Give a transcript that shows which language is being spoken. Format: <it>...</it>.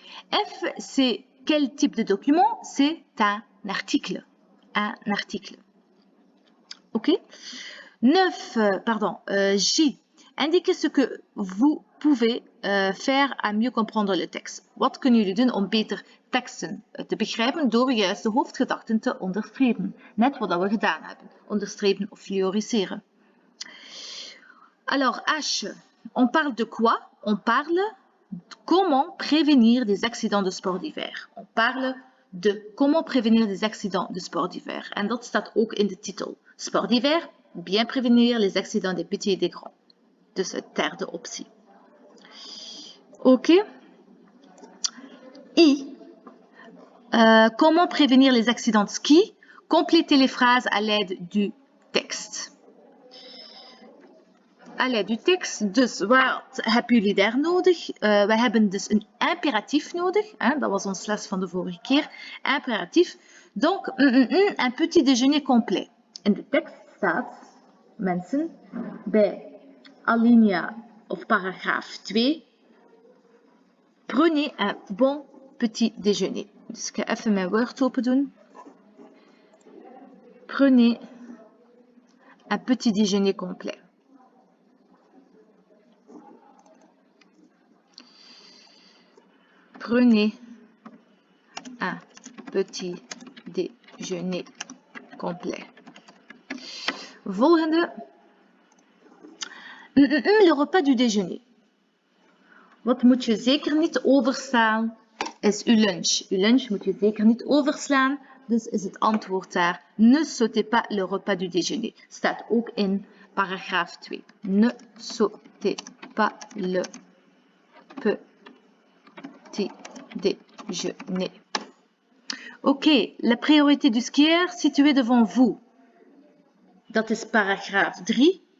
<fr>F, c'est quel type de document? C'est un article. Un article. Ok? 9, J. Indiquez ce que vous pouvez faire à mieux comprendre le texte.</fr> <nl>Wat kunnen jullie doen om beter teksten te begrijpen door juist de hoofdgedachten te onderstrepen? Net wat we gedaan hebben. Onderstrepen of fluoriseren.</nl> <fr>Alors, H. On parle de quoi? On parle de comment prévenir des accidents de sport d'hiver. On parle de comment prévenir des accidents de sport d'hiver.</fr> <nl>En dat staat ook in de titel.</nl> <fr>Sport d'hiver, bien prévenir les accidents des petits et des grands.</fr> <nl>Dus de derde optie. Ok.</nl> <fr>I. Comment prévenir les accidents de ski? Complétez les phrases à l'aide du texte. À l'aide du texte,</fr> <nl>dus wat hebben jullie daar nodig? We hebben dus een imperatief nodig. Dat was ons les van de vorige keer. Imperatief.</nl> <fr>Donc, un petit déjeuner complet.</fr> <nl>In de tekst staat, mensen, bij alinea of paragraaf 2,</nl> <fr>prenez un bon petit déjeuner.</fr> <nl>Dus ik ga even mijn Word open doen.</nl> <fr>Prenez un petit déjeuner complet. Prenez un petit déjeuner complet.</fr> <nl>Volgende.</nl> <fr>Le repas du déjeuner.</fr> <nl>Wat moet je zeker niet overslaan is uw lunch. Uw lunch moet je zeker niet overslaan. Dus is het antwoord daar.</nl> <fr>Ne sautez pas le repas du déjeuner.</fr> <nl>Staat ook in paragraaf 2.</nl> <fr>Ne sautez pas le petit déjeuner. Ok, la priorité du skieur située devant vous.</fr> <nl>Dat is paragraaf 3.</nl>